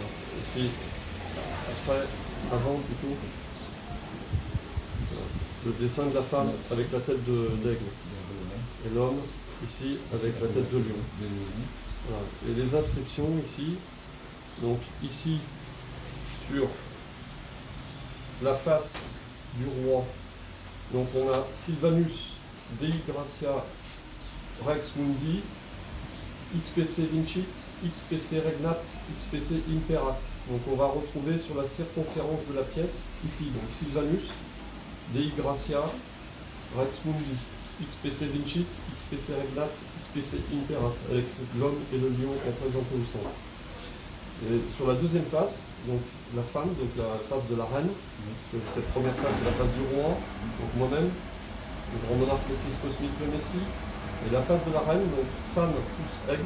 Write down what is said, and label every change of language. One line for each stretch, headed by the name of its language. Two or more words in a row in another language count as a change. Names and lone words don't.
French: Et puis, après, avant plutôt, voilà, le dessin de la femme avec la tête d'aigle. Et l'homme, ici, avec la tête de lion. Voilà. Et les inscriptions ici, donc ici, sur la face du roi, donc on a
Latin: Sylvanus Dei Gratia Rex Mundi, XPC Vincit, XPC Regnat, XPC Imperat.
French: Donc on va retrouver sur la circonférence de la pièce, ici, donc
Latin: Sylvanus Dei Gratia Rex Mundi, XPC Vincit, XPC Regnat, XPC Imperat,
French: avec l'homme et le lion représentés au centre. Et sur la deuxième face, donc la femme, donc la face de la reine, cette première face c'est la face du roi, donc moi-même, le grand monarque, le Christ cosmique, le Messie, et la face de la reine, donc femme plus aigle.